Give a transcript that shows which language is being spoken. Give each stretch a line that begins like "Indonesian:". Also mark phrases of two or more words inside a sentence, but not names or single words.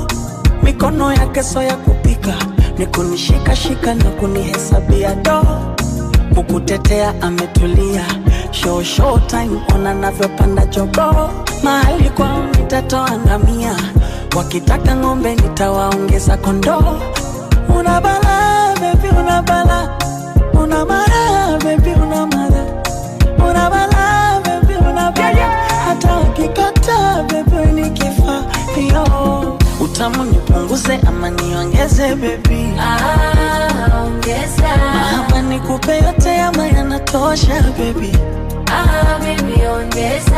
Swahili: Mikono yake so ya kupika, ni kunishika shika na kunihesabia do. Kukutetea ametulia,
English: show time
Swahili: ona navyopanda jogo. Mahali kwao nitatoa ngamia, wakitaka ng'ombe nitawaongeza kondoo. Una bala baby, una bala, una mara baby, una mara, una bala baby, una bala. Hata ukikata baby nikifa yo, utamu nipunguze ama niongeze baby? Ongeza. Mahaba nikupe yote ama yanatosha baby? Baby ongeza.